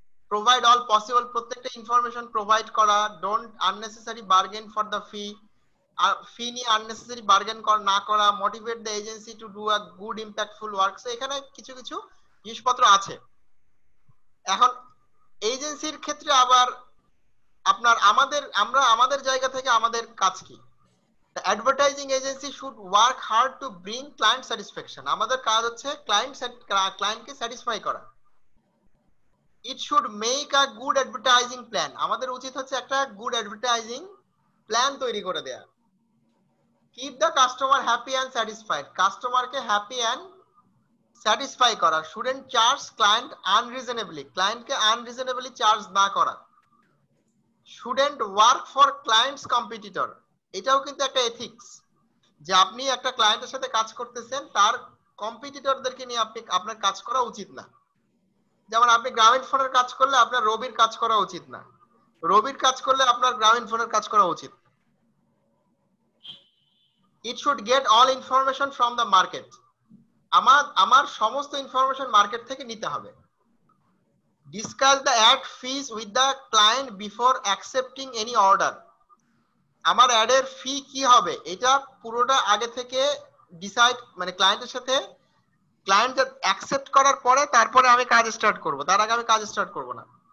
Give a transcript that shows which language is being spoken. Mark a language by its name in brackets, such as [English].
[English] provide all possible, [Bangla] প্রত্যেকটা information provide করা। [English] don't unnecessary bargain for the fee, [Bangla] ফি নিয়ে unnecessary bargain না করা। [English] Motivate the agency to do a good impactful work. So [Bangla] এখানে কিছু কিছু জিনিসপত্র আছে। এখন এজেন্সির ক্ষেত্রে আবার আপনার আমাদের জায়গা থেকে আমাদের কাজ কি। [English] The advertising agency should work hard to bring client satisfaction. [Bangla] আমাদের কাজ হচ্ছে ক্লায়েন্টকে স্যাটিসফাই করা। [English] It should make a good advertising plan. [Bangla] আমাদের উচিত হচ্ছে একটা গুড অ্যাডভার্টাইজিং প্ল্যান তৈরি করে দেয়া। [English] Keep the customer happy and satisfied. [Bangla] কাস্টমারকে হ্যাপি এন্ড স্যাটিসফাই করা। [English] Shouldn't charge client unreasonably. [Bangla] ক্লায়েন্টকে আনরিজনেবলি চার্জ না করা। [English] Shouldn't work for client's competitor. [Bangla] এটাও কিন্তু একটা এথিক্স, যে আপনি একটা ক্লায়েন্টের সাথে কাজ করতেছেন, তার কম্পিটিটরদেরকে নিয়ে আপনার কাজ করা উচিত না। যেমন আপনি গ্রামীণ ফোনের কাজ করলে আপনার রবির কাজ করা উচিত না, রবির কাজ করলে আপনার গ্রামীণ ফোনের কাজ করা উচিত। [English] It should get all information from the market. [Bangla] আমার সমস্ত ইনফরমেশন মার্কেট থেকে নিতে হবে। [English] Discuss the ad fees with the client before accepting any order. [Bangla] আমার অ্যাডের ফি কি হবে এটা পুরোটা আগে থেকে ডিসাইড, মানে ক্লায়েন্টের সাথে ক্লায়েন্ট অ্যাকসেপ্ট করার পরে তারপরে আমি কাজ স্টার্ট করব, তার আগে আমি কাজ স্টার্ট করব না।